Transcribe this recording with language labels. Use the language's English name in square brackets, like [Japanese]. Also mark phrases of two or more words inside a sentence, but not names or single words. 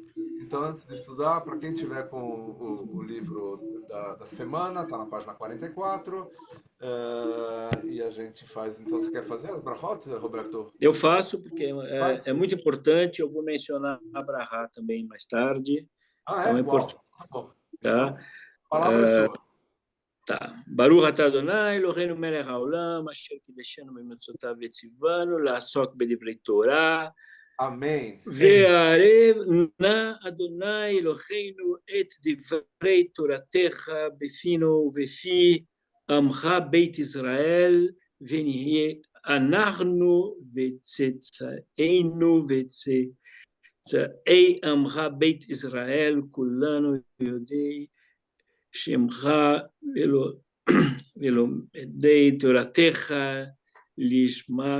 [Portuguese] Então, antes de estudar, para quem tiver com o livro da semana, está na página 44. E a gente faz. Então, você quer fazer as brachot, Roberto? Eu faço, porque Faz? é muito importante. Eu vou mencionar a Abraha também mais tarde. Ah, Então, é é? importante. Uau! Tá bom. Tá? Então, a palavra é sua. Tá. [Hebrew] ברוך אתה אדני, אלהינו מלך העולם, אשר קדשנו במצותיו וצונו, לעסוק בדברי תורה, [Portuguese] Amém. [Hebrew] והערב נא אדני אלהינו את דברי תורתך בפינו ובפי עמך בית ישראל, ונהיה אנחנו וצאצאינו וצאצאי עמך בית ישראל, כולנו יודעי שמך ולומדי תורתך לשמה.